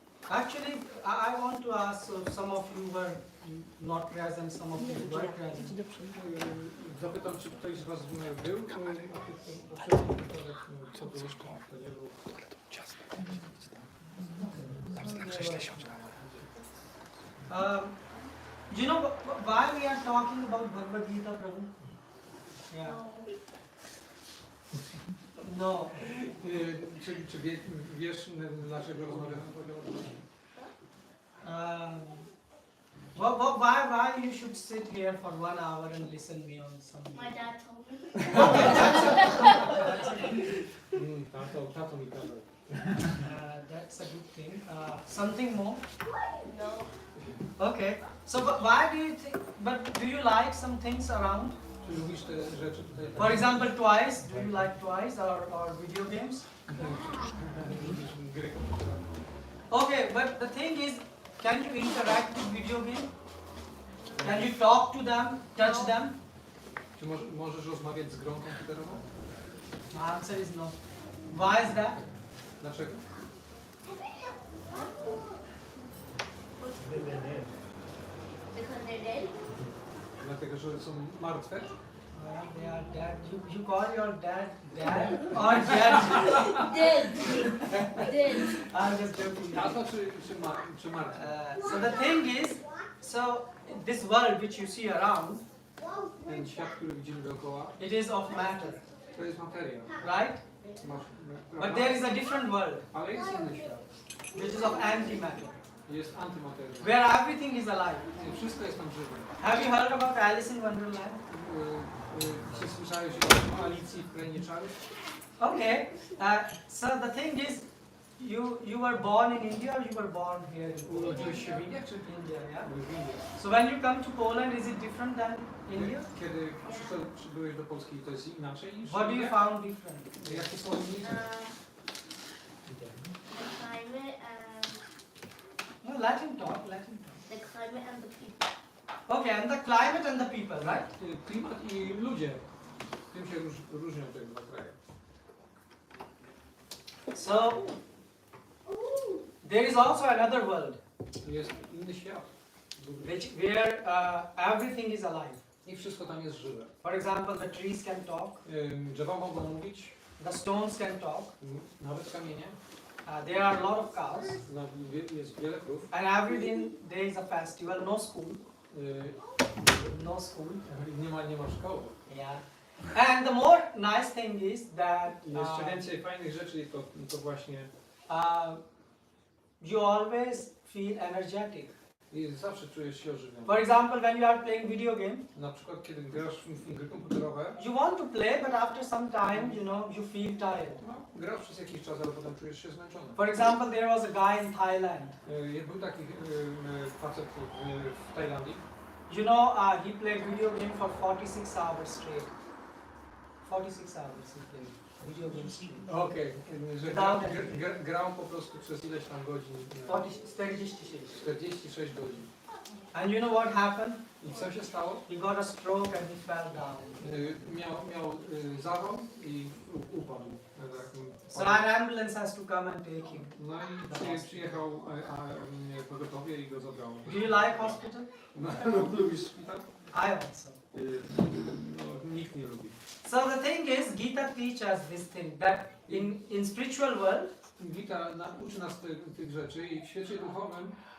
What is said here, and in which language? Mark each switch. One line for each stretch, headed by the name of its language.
English: Actually, I want to ask, so some of you were not present, some of you were present.
Polish: Zapytam, czy ktoś z Was był na tych poprzednich wykładach, co było jeszcze nie było.
English: You know why we are talking about Bhagavad Gita, Prabhu? Yeah. No.
Polish: Czy wiesz, dlaczego rozmawiamy o Bhagavad Gita?
English: Why you should sit here for 1 hour and listen me on some? My dad told me.
Polish: Tato mi kazał.
English: That's a good thing. Something more? No. Okay. So why do you think? But do you like some things around?
Polish: Czy lubisz te rzeczy tutaj?
English: For example, toys. Do you like toys or video games?
Polish: Lubisz gry komputerowe?
English: Okay, but the thing is, can you interact with video game? Can you talk to them, touch them?
Polish: Czy możesz rozmawiać z grą komputerową?
English: The answer is no. Why is that?
Polish: Dlaczego?
English: Because they're dead?
Polish: Dlatego, że są martwe?
English: Well, they are dead. You call your dad or dead? Dead. Dead. I'm just joking.
Polish: Tato czy martwe?
English: So the thing is, so this world which you see around,
Polish: Ten świat, który widzimy dookoła,
English: it is of matter,
Polish: to jest materia.
English: right?
Polish: Masz,
English: But
Polish: prawda?
English: there is a different world
Polish: Ale jest inny świat.
English: which is of antimatter,
Polish: Jest antymateria.
English: where everything is alive.
Polish: Wszystko jest tam żywe.
English: Have you heard about Alice in Wonderland?
Polish: Czy słyszałeś o Alicji w Krainie Czarów?
English: Okay. So the thing is, you were born in India or you were born here in Poland?
Polish: Urodziłeś się w Indiach czy
English: India, yeah.
Polish: w Indiach?
English: So when you come to Poland, is it different than India?
Polish: Kiedy przybyłeś do Polski, to jest inaczej niż
English: What do you India? found different?
Polish: Jakie są różnice?
English: The climate let him talk. The climate and the people. Okay, and the climate and the people, right?
Polish: Klimat i ludzie. Tym się różnią te dwa kraje.
English: So, there is also another world
Polish: Jest inny świat.
English: where everything is alive.
Polish: I wszystko tam jest żywe.
English: For example, the trees can talk,
Polish: Drzewa mogą mówić,
English: the stones can talk,
Polish: nawet kamienie.
English: there are a lot of cows,
Polish: Jest wiele krów.
English: and every day is a festival, no school. No school.
Polish: Nie ma szkoły.
English: Yeah. And the more nice thing is that
Polish: I jeszcze więcej fajnych rzeczy to właśnie
English: you always feel energetic.
Polish: i zawsze czujesz się ożywiony.
English: For example, when you are playing video game,
Polish: Na przykład kiedy grasz w gry komputerowe,
English: you want to play, but after some time, you feel tired.
Polish: no, grasz przez jakiś czas, ale potem czujesz się zmęczony.
English: For example, there was a guy in Thailand.
Polish: Był taki facet w Tajlandii.
English: You know, he played video game for 46 hours straight. 46 hours he played video game straight.
Polish: Okej, że grał po prostu przez ileś tam godzin. 46. 46 godzin.
English: And you know what happened?
Polish: I co się stało?
English: He got a stroke and he fell down.
Polish: Miał zawał i upadł.
English: So an ambulance has to come and take him.
Polish: No i przyjechał pogotowie i go zabrało.
English: Do you like hospital?
Polish: No, lubisz szpital?
English: I also.
Polish: No, nikt nie lubi.
English: So the thing is, Gita teaches us this thing, that in spiritual world,
Polish: Gita uczy nas tych rzeczy i w świecie duchowym